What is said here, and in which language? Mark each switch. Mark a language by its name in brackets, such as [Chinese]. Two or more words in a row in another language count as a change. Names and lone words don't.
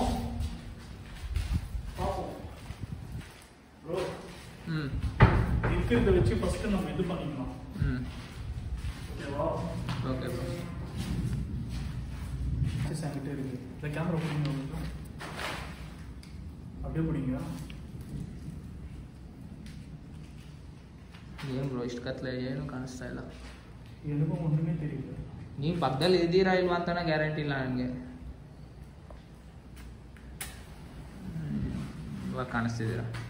[Tamil] பாப்போம் ப்ரோ. இருக்கிறத வச்சு ஃபர்ஸ்ட் நம்ம இது பண்ணிக்கலாம். ஓகேவா? [English] okay bro. [Tamil] சாங்கிட்டே இருக்கு. இந்த கேமரா போடுங்க. அப்படியே போடுங்க. [Kannada] ಏನು ಬ್ರೋ ಇಷ್ಟು ಕತ್ಲೆ, ಏನು ಕಾಣಿಸ್ತಾ ಇಲ್ಲ. ಏನೂ ಒಂದನೇ ತಿಳಿಯಲ್ಲ. ನೀವು ಪಕ್ಕದಲ್ಲಿ ಇದ್ದೀರಾ ಇಲ್ವಾ ಅಂತನ ಗ್ಯಾರಂಟಿ ಇಲ್ಲ ನನಗೆ. ಇವಾಗ ಕಾಣಿಸ್ತಿದ್ದೀರಾ?